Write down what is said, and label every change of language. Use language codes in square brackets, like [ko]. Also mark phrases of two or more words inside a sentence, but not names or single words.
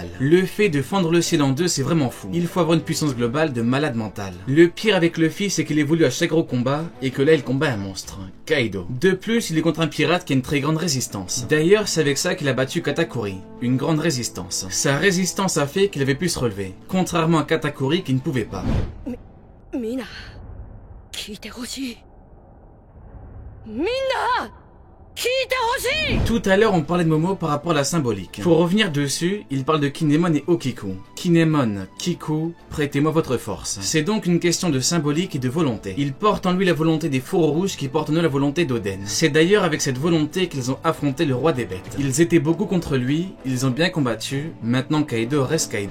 [fr] Le fait de fendre le ciel en deux, c'est vraiment fou. Il faut avoir une puissance globale de malade mental. Le pire avec Luffy, c'est qu'il évolue à chaque gros combat et que là il combat un monstre, Kaido. De plus, il est contre un pirate qui a une très grande résistance. D'ailleurs, c'est avec ça qu'il a battu Katakuri, une grande résistance. Sa résistance a fait qu'il avait pu se relever, contrairement à Katakuri qui ne pouvait pas. [ja] Mina, 聞いてほしい。みんな [fr] Tout à l'heure, on parlait de Momo par rapport à la symbolique. Pour revenir dessus, il parle de Kinemon et Okiku. Kinemon, Kiku, prêtez-moi votre force. C'est donc une question de symbolique et de volonté. Il porte en lui la volonté des fourreaux rouges qui portent en eux la volonté d'Oden. C'est d'ailleurs avec cette volonté qu'ils ont affronté le roi des bêtes. Ils étaient beaucoup contre lui, ils ont bien combattu, maintenant Kaido reste Kaido.